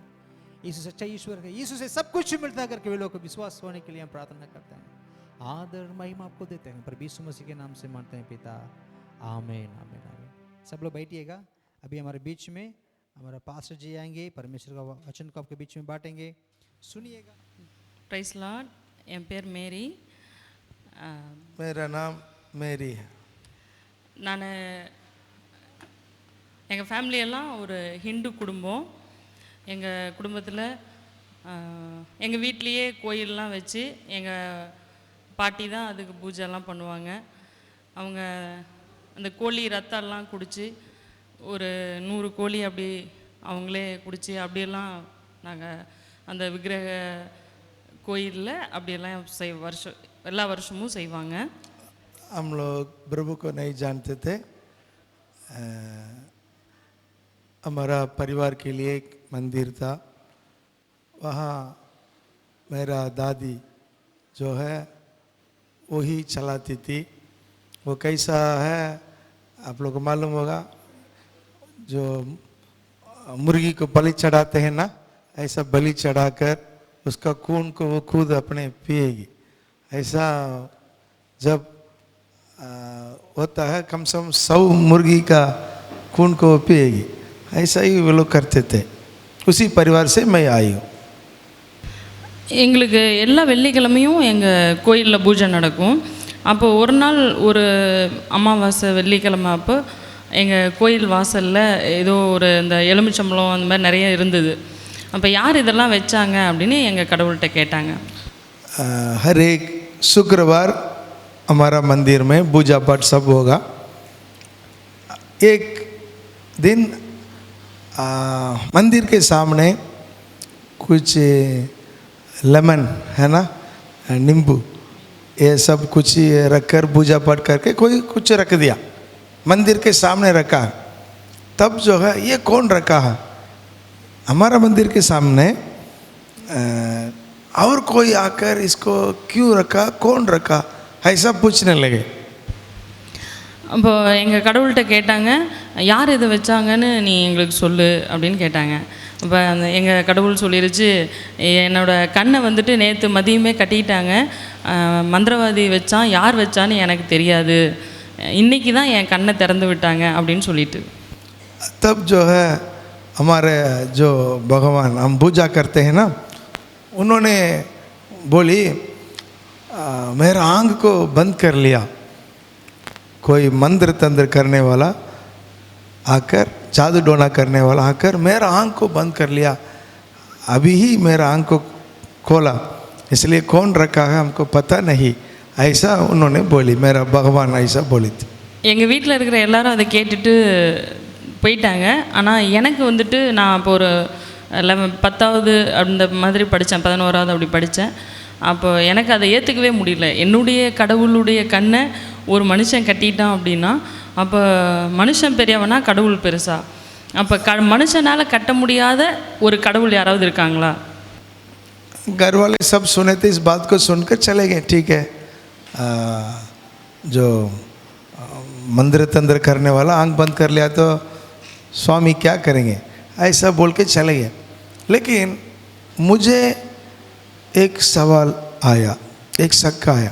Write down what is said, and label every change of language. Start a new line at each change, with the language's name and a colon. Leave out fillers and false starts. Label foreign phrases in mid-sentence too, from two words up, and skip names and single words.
Hindi: यीशु सच्चा ईश्वर है, यीशु से सब कुछ मिलता है करके वे लोग को विश्वास होने के लिए हम प्रार्थना करते हैं। आदर महिमा आपको देते हैं, पर यीशु मसीह के नाम से मानते हैं पिता, आमीन आमीन आमीन। सब लोग बैठिएगा। अभी हमारे बीच में हमारा पास्टर जी आएंगे, परमेश्वर का वचन को आपके बीच में बांटेंगे, सुनिएगा।
English: Praise Lord.
Tamil: என் பேர் மேரி.
Hindi: मेरा नाम மேரி है.
Tamil: நான் எங்கள் ஃபேமிலியெல்லாம் ஒரு ஹிந்து குடும்பம். எங்கள் குடும்பத்தில் எங்கள் வீட்லேயே கோயிலெலாம் வச்சு எங்கள் பாட்டி தான் அதுக்கு பூஜைலாம் பண்ணுவாங்க. அவங்க அந்த கோழி ரத்தம்லாம் குடித்து ஒரு 100 கோழி அப்படி அவங்களே குடித்து அப்படியெல்லாம் நாங்கள் அந்த விக்கிரக கோயிலில் அப்படியெல்லாம் எல்லா வருஷமும் செய்வாங்க.
Hindi: हम लोग प्रभु को नहीं जानते थे. हमारा परिवार के लिए एक मंदिर था, वहाँ मेरा दादी जो है वही चलाती थी. वो कैसा है आप लोग को मालूम होगा, जो मुर्गी को बलि चढ़ाते हैं ना, ऐसा बलि चढ़ाकर उसका खून को वो खुद अपने पिएगी. ऐसा जब होता है कम से कम 100 मुर्गी का खून को वो पिएगी. ऐसा ही वो लोग करते थे. उसी परिवार से मैं आई हूँ.
Tamil: எங்களுக்கு எல்லா வெள்ளிக்கிழமையும் எங்கள் கோயிலில் பூஜை நடக்கும். அப்போ ஒரு நாள் ஒரு அமாவாசை வெள்ளிக்கிழமை அப்போ எங்கள் கோயில் வாசலில் ஏதோ ஒரு இந்த எலுமிச்சம்பழம் அந்த மாதிரி நிறைய இருந்தது. அப்போ யார் இதெல்லாம் வச்சாங்க அப்படின்னு எங்கள் கடவுள்கிட்ட கேட்டாங்க.
Hindi: हर एक शुक्रवार हमारा मंदिर में पूजा पाठ सब होगा. एक दिन मंदिर के सामने कुछ लेमन है ना, नींबू, ये सब कुछ रखकर पूजा पाठ करके कोई कुछ रख दिया, मंदिर के सामने रखा. तब जो है ये कौन रखा है हमारा मंदिर के सामने, और कोई आकर इसको क्यों रखा, कौन रखा, ऐसा पूछने लगे.
Tamil: அப்போ எங்கள் கடவுள்கிட்ட கேட்டாங்க, யார் இதை வச்சாங்கன்னு நீ எங்களுக்கு சொல்லு அப்படின்னு கேட்டாங்க. அப்போ அந்த எங்கள் கடவுள் சொல்லிருச்சு, என்னோடய கண்ணை வந்துட்டு நேற்று மதியமே கட்டிட்டாங்க, மந்திரவாதி வச்சான், யார் வச்சான்னு எனக்கு தெரியாது, இன்றைக்கி தான் என் கண்ணை திறந்து விட்டாங்க அப்படின்னு சொல்லிட்டு. तब जो है हमारे जो भगवान हम पूजा करते हैं ना, उन्होंने बोली मेरा आँख को बंद कर लिया. कोई मंत्र तंत्र करने वाला आकर, जादू टोना करने वाला आकर मेरा आँख को बंद कर लिया. अभी ही मेरा आँख को खोला, इसलिए कौन रखा है हमको पता नहीं, ऐसा उन्होंने बोली. मेरा भगवान ऐसा बोली थी. எங்கள் வீட்டில் இருக்கிற எல்லாரும் அதை கேட்டுட்டு போயிட்டாங்க. ஆனால் எனக்கு வந்துட்டு நான் இப்போ ஒரு 10வது அந்த மாதிரி படித்தேன், 11வது அப்படி படித்தேன். அப்போ எனக்கு அதை ஏற்றுக்கவே முடியல. என்னுடைய கடவுளுடைய கண்ணை ஒரு மனுஷன் கட்டிட்டான் அப்படின்னா, அப்போ மனுஷன் பெரியவனா கடவுள் பெருசா? அப்போ மனுஷனால் கட்ட முடியாத ஒரு கடவுள் யாராவது இருக்காங்களா?
Hindi: घर वाले सब सुने थे, इस बात को सुनकर चले गए. ठीक है, जो मंत्र तंत्र करने वाला आंख बंद कर लिया तो स्वामी क्या करेंगे, ऐसा बोल के चले गए. लेकिन मुझे एक सवाल आया, एक शक आया.